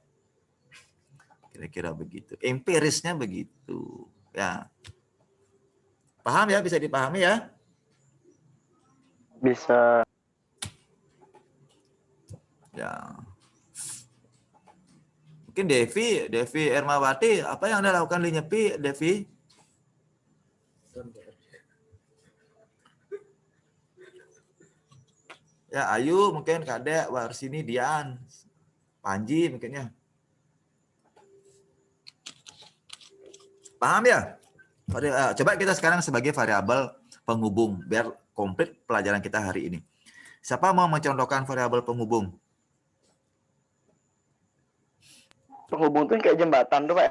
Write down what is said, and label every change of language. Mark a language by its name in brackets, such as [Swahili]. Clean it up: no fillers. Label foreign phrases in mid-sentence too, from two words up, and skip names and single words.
[Indonesian] Kira-kira begitu. Empirisnya begitu. Ya. Paham ya? Bisa dipahami ya? Bisa. Ya. Mungkin Devi Ermawati, apa yang Anda lakukan di Nyepi, Devi? Ya, Ayu mungkin Kadek, Warsini, Dian, Panji mungkinnya. Paham ya? Coba kita sekarang sebagai variabel penghubung biar komplit pelajaran kita hari ini. Siapa mau mencontohkan variabel penghubung? Penghubung itu kayak jembatan tuh, Pak.